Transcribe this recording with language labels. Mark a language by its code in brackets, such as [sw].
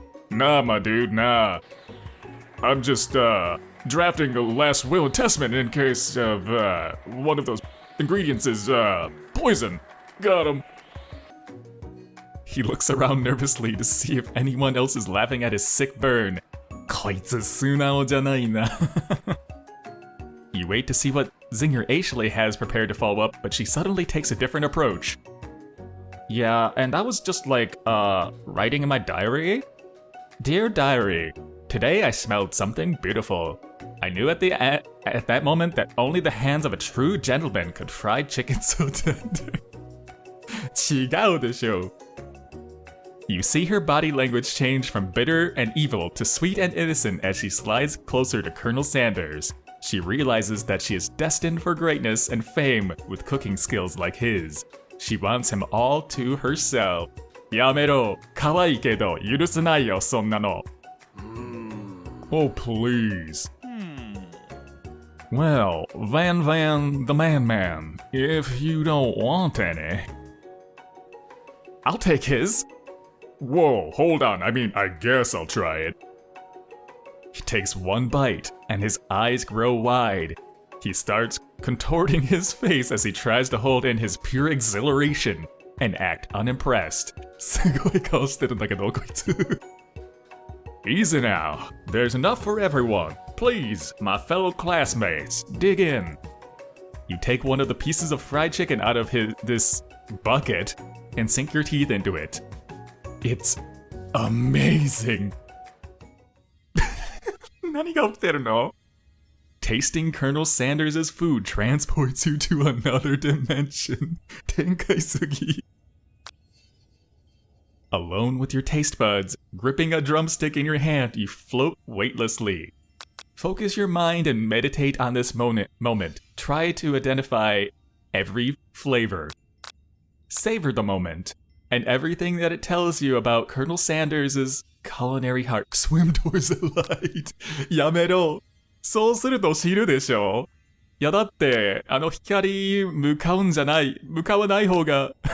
[en] Nah, my dude, nah. I'm just, drafting a last will and testament in case of, one of those ingredients is, poison. Got him. He looks around nervously to see if anyone else is laughing at his sick burn. [ja] こいつ素直じゃないな。 [en] You wait to see what Zinger Aishley has prepared to follow up, but she suddenly takes a different approach. Yeah, and I was just like, writing in my diary? Dear diary, today I smelled something beautiful. I knew at that moment that only the hands of a true gentleman could fry chicken so tender. [ja] 違うでしょ。 [en] You see her body language change from bitter and evil to sweet and innocent as she slides closer to Colonel Sanders. She realizes that she is destined for greatness and fame with cooking skills like his. She wants him all to herself. [ja] やめろ。可愛いけど許せないよ、そんなの。 [en] Oh, please. Well, Van the Man, if you don't want any. I'll take his. Whoa, hold on. I mean, I guess I'll try it. He takes one bite, and his eyes grow wide. He starts contorting his face as he tries to hold in his pure exhilaration and act unimpressed. [ja] すごい顔してるんだけど、こいつ。 [en] Easy now. There's enough for everyone. Please, my fellow classmates, dig in. You take one of the pieces of fried chicken out of this bucket and sink your teeth into it. It's amazing. [ja] 何が起きてるの? [en] Tasting Colonel Sanders' food transports you to another dimension. [ja] 展開すぎ. [en] Alone with your taste buds, gripping a drumstick in your hand, you float weightlessly. Focus your mind and meditate on this moment. Try to identify every flavor. Savor the moment and everything that it tells you about Colonel Sanders' culinary heart. Swim towards the light. [ja] やめろ。そうすると死ぬでしょ。いやだって、光向かわない方が。